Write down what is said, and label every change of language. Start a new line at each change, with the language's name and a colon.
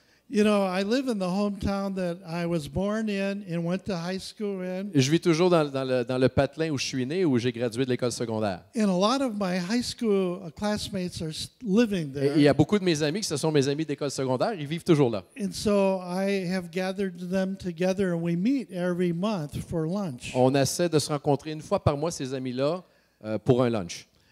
English: You know, I live in the hometown that I was born in and went to high school in.
French: Je vis toujours dans le patelin où je suis né, où j'ai gradué de l'école secondaire.
English: And a lot of my high school classmates are living
French: Et il y
English: there.
French: a beaucoup de mes amis qui ce sont mes amis d'école secondaire, ils vivent toujours là.
English: And so I have gathered them together and we meet every month for lunch.
French: On essaie de se rencontrer une fois par mois, ces amis-là, pour un lunch.